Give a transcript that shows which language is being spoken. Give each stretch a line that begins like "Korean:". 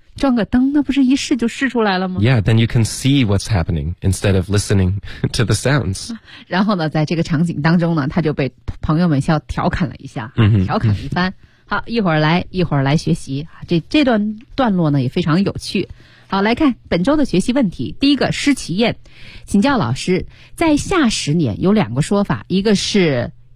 Chinese: 装个灯，那不是一试就试出来了吗
English: Yeah, then you can see what's happening instead of listening to the sounds.
Chinese: 然后呢，在这个场景当中呢，他就被朋友们笑调侃了一下、 mm-hmm. 调侃一番。好，一会儿来学习。这段段落呢也非常有趣。好，来看本周的学习问题。第一个，施其燕，请教老师，在下十年有两个说法，一个是